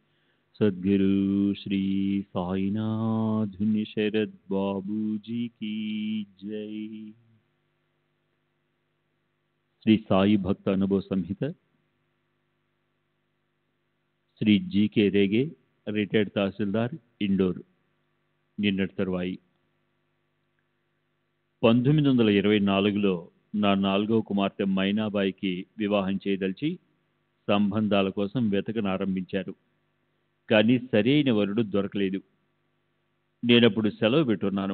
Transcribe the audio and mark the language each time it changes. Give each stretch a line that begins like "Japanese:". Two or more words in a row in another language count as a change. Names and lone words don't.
Hindi: सद्गुरु श्री साईनाथ शरद बाबू जी की जय। श्री साई भक्त अनुभव संहित श्री जी.के.
Telugu: रेगे रिटైర్డ్ తహసీల్దార్ ఇండోర్ నిన్నటి తరువాయి 1924లో నా 4వ కుమార్తె మైనాబాయికి వివాహం చేయదలిచి సంబంధాల కోసం వెతకనారంభించారు. కానీ సరైన వరుడు దొరకలేదు. నేనప్పుడు సెలవు పెట్టున్నాను.